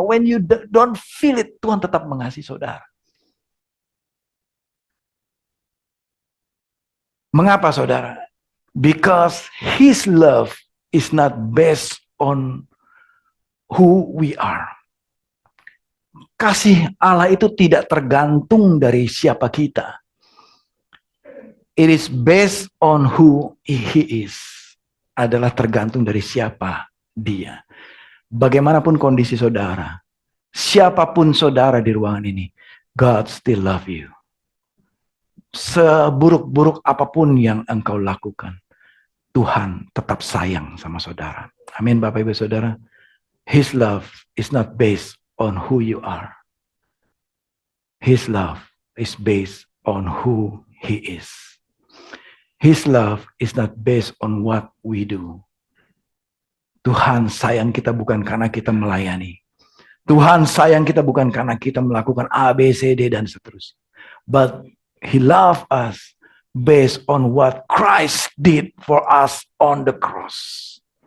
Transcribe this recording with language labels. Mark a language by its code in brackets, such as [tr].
[en] When you don't feel it, [id] Tuhan tetap mengasihi saudara. Mengapa, saudara? [en] Because His love is not based on who we are. [id] Kasih Allah itu tidak tergantung dari siapa kita. [en] It is based on who He is. [id] Adalah tergantung dari siapa Dia. Bagaimanapun kondisi saudara, siapapun saudara di ruangan ini, [en] God still love you. [id] Seburuk-buruk apapun yang engkau lakukan, Tuhan tetap sayang sama saudara. Amin, Bapak Ibu Saudara. [en] His love is not based on who you are. His love is based on who He is. His love is not based on what we do. [id] Tuhan sayang kita bukan karena kita melayani. Tuhan sayang kita bukan karena kita melakukan A, B, C, D, dan seterusnya. [en] But He loved us based on what Christ did for us on the cross.